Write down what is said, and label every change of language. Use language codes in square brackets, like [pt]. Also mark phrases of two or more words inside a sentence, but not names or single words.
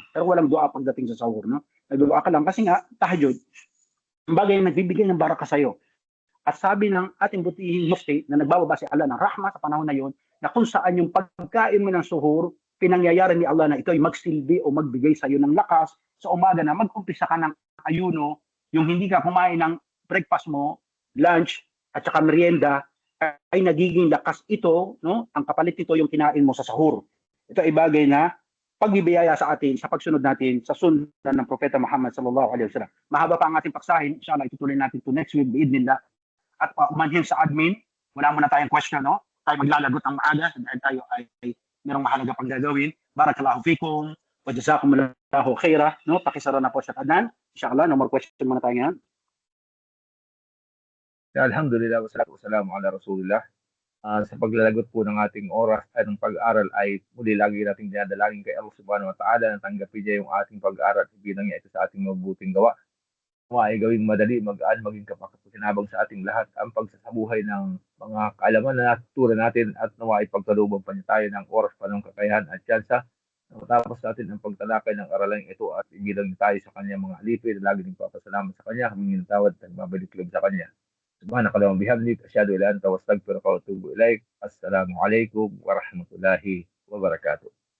[tl] Pero walang dua pagdating sa sahur, no? Nagdua ka lang kasi nga, tahajjud, ang bagay na nagbibigay ng baraka sa'yo. At sabi ng ating butihing mufti na nagbababa si Allah ng rahma sa panahon na yon, na kung saan yung pagkain mo ng suhur, pinangyayari ni Allah na ito ay magsilbi o magbigay sa iyo ng lakas sa umaga na mag-umpisa ka ng ayuno, yung hindi ka kumain ng breakfast mo, lunch, at saka merienda, ay nagiging lakas ito, no? Ang kapalit nito yung kinain mo sa sahur. Ito ay bagay na pagbibiyaya sa atin sa pagsunod natin sa sundan ng Propeta Muhammad [ar] صلى الله عليه وسلم. [tl] Mahaba pa ang ating paksahin, inshallah itutuloy natin to [en] next week [tl] biidnillah. At umanhin sa admin, wala muna tayong question, no? Tayo maglalagot ng maaga dahil tayo ay merong mahalaga pang gagawin. [ar] بارك الله فيكم وجزاكم الله خيرا, [tl] no? Pakisara na po sa kanan. Inshallah, [en] no more question [tl] muna tayo ngayon. [ar] الحمد لله، والصلاة والسلام على رسول الله. [tl] Sa paglalagot po ng ating oras at ng pag-aaral ay muli lagi nating dinadalangin kay Allah [ar] سبحانه وتعالى [tl] na tanggapin niya yung ating pag-aaral at ibilang niya ito sa ating mabuting gawa. Ay gawing madali, magaan, maging kapakapakinabang sa ating lahat ang pagsasabuhay ng mga kaalaman na natutunan natin at nawa ipagkalubang pa niya tayo ng oras, panong, kakayahan at tsansa na matapos natin ang pagtalakay ng aralang ito at ibilang tayo sa kanya mga alipin na lagi ng papasalamat sa kanya, humingi ng tawad at nagbabalik loob sa kanya. [ar] سبحانك اللهم بحمدك، أشهد أن لا إله إلا أنت، أستغفرك وأتوب إليك. السلام عليكم ورحمة الله وبركاته.